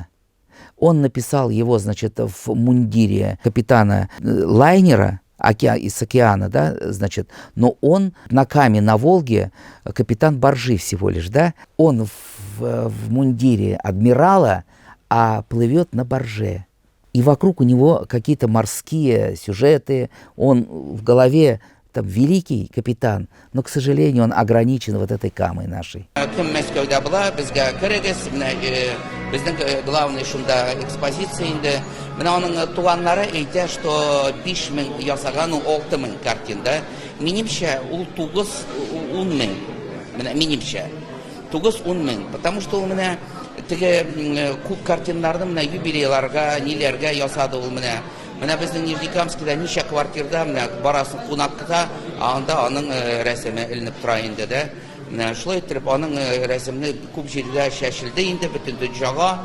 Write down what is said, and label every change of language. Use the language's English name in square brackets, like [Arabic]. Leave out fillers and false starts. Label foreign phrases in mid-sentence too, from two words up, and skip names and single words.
[Russian] Он написал его, значит, в мундире капитана лайнера из океана, да, значит, но он на Каме, на Волге, капитан баржи всего лишь, да, он в мундире адмирала, а плывет на барже. И вокруг у него какие-то морские сюжеты, он в голове там великий капитан, но, к сожалению, он ограничен вот этой Камой нашей. [Tatar] Безнең главный шунда экспозиция инде. Менә аның туганнары әйтә, что 5000 ясаган, ул 6000 картин, да. Минемчә, ул 9-10 мең. Менә минемчә. 9-10 мең. [Russian] Потому что [Tatar] ул менә теге күп картиннарны менә юбилейларга, ниләргә ясады ул менә. Менә безнең Нижнекамскида ничә квартирда менә барасын кунакка, анда аның рәсеме эленеп тора инде, да. Шулай итеп аның рәсемне күп җиргә чәчелде инде бөтен дөньяга.